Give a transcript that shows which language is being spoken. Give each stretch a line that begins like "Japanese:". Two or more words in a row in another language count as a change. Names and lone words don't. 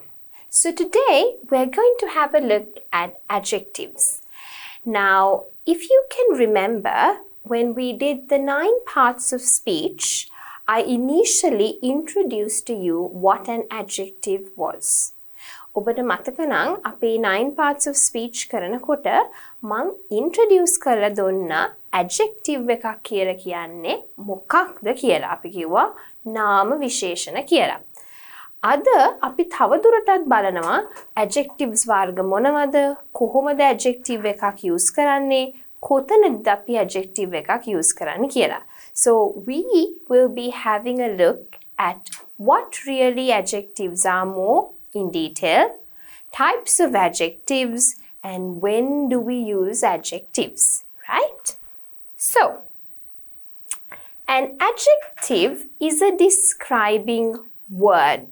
English: So today we're going to have a look at adjectives. Now, if you can remember, when we did the 9 parts of speech, I initially introduced to you what an adjective was.
Sinhala: ඔබට මතක නම් අපේ 9
English: parts of speech
Sinhala: කරනකොට මං introduce කරලා දුන්නා adjective එකක් කියලා කියන්නේ මොකක්ද කියලා. අපි කිව්වා නාම විශේෂණ කියලා. අද අපි තවදුරටත් බලනවා adjectives වර්ග මොනවද? කොහොමද adjective එකක් use කරන්නේ? කොතනද අපි adjective එකක් use කරන්නේ කියලා.
English: So we will be having a look at what really adjectives are more in detail, types of adjectives, and when do we use adjectives, right? So, an adjective is a describing word.